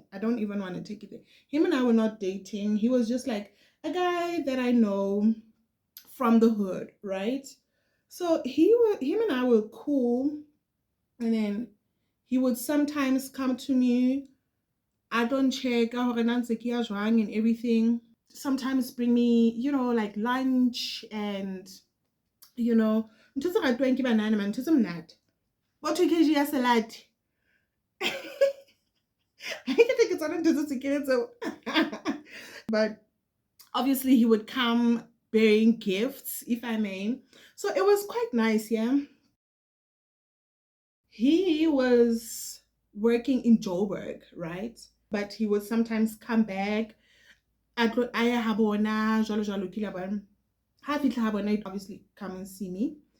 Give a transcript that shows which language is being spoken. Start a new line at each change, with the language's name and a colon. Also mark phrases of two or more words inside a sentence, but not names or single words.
English: I don't even want to take it there. Him and I were not dating. He was just like a guy that I know from the hood, right? So him and I were cool, and then he would sometimes come to me. I don't check and everything. Sometimes bring me, like lunch and,
Southern Sotho: ntho tse ratwang ke banana man, ntho tse monate. Bo 2 kg ya salad.
English: I think it's on
Southern Sotho: ntho tse so.
English: But obviously he would come bearing gifts, if I may. So it was quite nice, yeah. He was working in Joburg, right? But he would sometimes come back. Obviously come and see me.